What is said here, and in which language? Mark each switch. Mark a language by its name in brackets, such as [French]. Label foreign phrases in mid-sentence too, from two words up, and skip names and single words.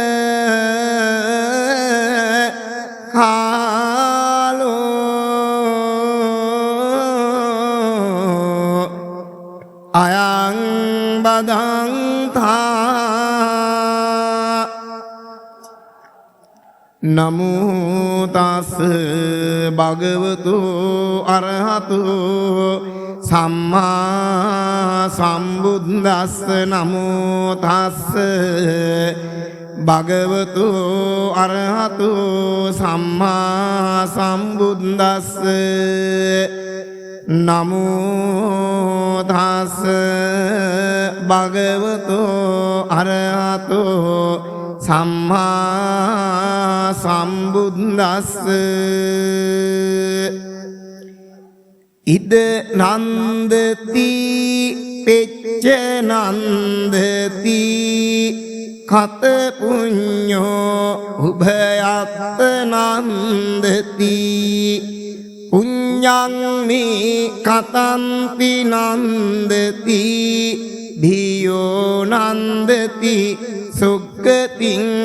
[Pali] කාලෝ අයං බදන්තා නමෝ තස් භගවතු අරහතු සම්මා සම්බුද්දස්ස නමෝ තස් භගවතු අරහතු සම්මා සම්බුද්දස්ස නමෝ තස් භගවතු අරහතු සම්මා සම්බුද්දස්ස ඉද නන්දති පෙච්ච නන්දති කත පුඤ්ඤෝ උභයත් නන්දති පුඤ්ඤං මේ කතන්ති නන්දති භියෝ නන්දති සුග්ගතිං